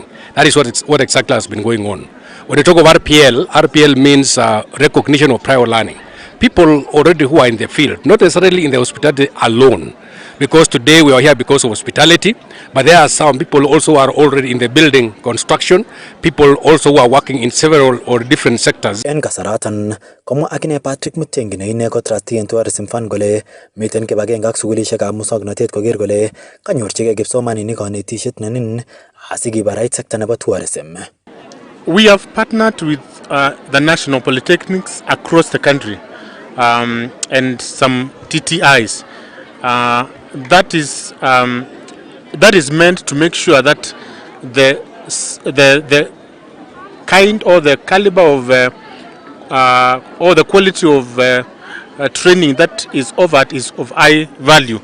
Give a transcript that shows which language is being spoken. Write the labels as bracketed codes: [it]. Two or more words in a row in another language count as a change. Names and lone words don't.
[en] That is what exactly has been going on. When you talk of RPL means recognition of prior learning. People already who are in the field, not necessarily in the hospitality alone, because today we are here because of hospitality, but there are some people also who are already in the building construction, people also who are working in several or different sectors. [kln] En kasaratan komwa akine Patrick Mutengi ne ine ko trustee en tourism fund kole miten kibagenge ak sukulishekab musoknotet koker kole kanyorchigei kipsomaninik kanetisiet nenin asikibarait sekta nebo tourism. [en] We have partnered with the national polytechnics across the country and some TTIs. That is meant to make sure that the kind or the caliber of or the quality of training that is offered is of high value.